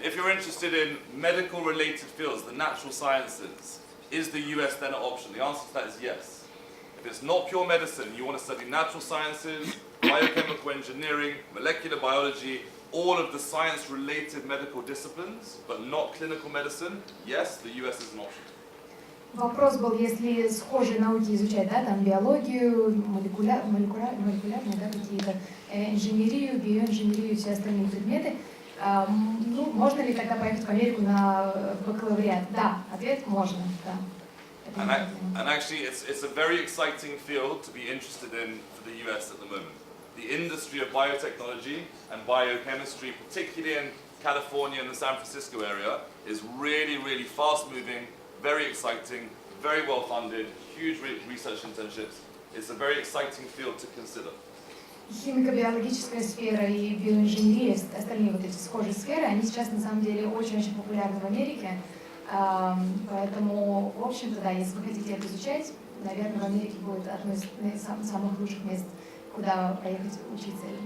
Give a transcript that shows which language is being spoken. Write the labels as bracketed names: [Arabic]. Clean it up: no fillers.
[English] If you're interested in medical related fields, the natural sciences, is the US then an option? The answer to that is yes. If it's not pure medicine, you want to study natural sciences, biochemical engineering, molecular biology, all of the science related medical disciplines, but not clinical medicine, yes, the US is an option. [Russian] Вопрос был, если схожие науки изучать, биологию, молекулярные, какие-то инженерию, биоинженерию и все остальные предметы, можно ли тогда поехать в Америку на бакалавриат? Да, ответ можно, да. [English] And actually, it's a very exciting field to be interested in for the US at the moment. The industry of biotechnology and biochemistry, particularly in California and the San Francisco area, is really, really fast moving, very exciting, very well funded, huge research internships. It's a very exciting field to consider. [Russian] Химико-биологическая сфера и биоинженерия, остальные вот эти схожие сферы, они сейчас на самом деле очень-очень популярны в Америке. Поэтому, в общем-то, да, если вы хотите это изучать, наверное, в Америке будет одно из самых лучших мест, куда поехать учиться.